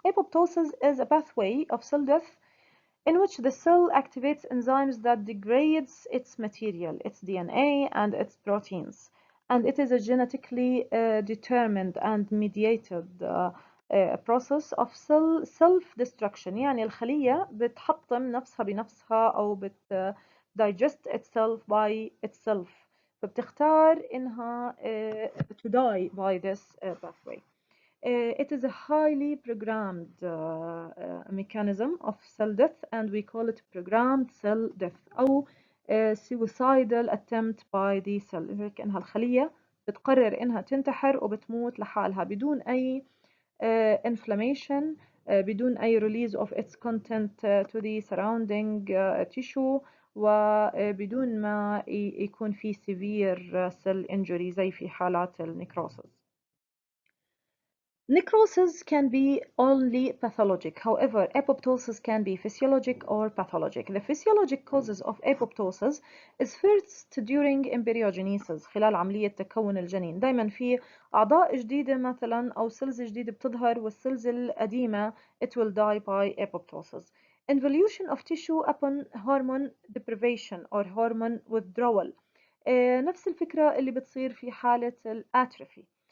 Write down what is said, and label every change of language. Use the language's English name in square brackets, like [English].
[English] Apoptosis is a pathway of cell death in which the cell activates enzymes that degrades its material, its DNA and its proteins. And it is a genetically determined and mediated process of cell self-destruction. [Arabic] يعني الخلية بتحطم نفسها بنفسها أو [English] digest itself by itself. [Arabic] فبتختار إنها [English] to die by this pathway. It is a highly programmed mechanism of cell death and we call it programmed cell death أو suicidal attempt by the cell. [Arabic] هيك إنها الخلية بتقرر إنها تنتحر وبتموت لحالها بدون أي inflammation بدون أي [English] release of its content to the surrounding tissue [Arabic] وبدون ما يكون في [English] severe cell injury [Arabic] زي في حالات النكروسس. [English] Necrosis can be only pathologic. However, apoptosis can be physiologic or pathologic. The physiologic causes of apoptosis is first during embryogenesis [Arabic] خلال عملية تكون الجنين. دايما في أعضاء جديدة مثلا أو سيلز جديدة بتظهر والسيلز القديمة [English] it will die by apoptosis. Involution of tissue upon hormone deprivation or hormone withdrawal. [Arabic] نفس الفكرة اللي بتصير في حالة الاتروفي.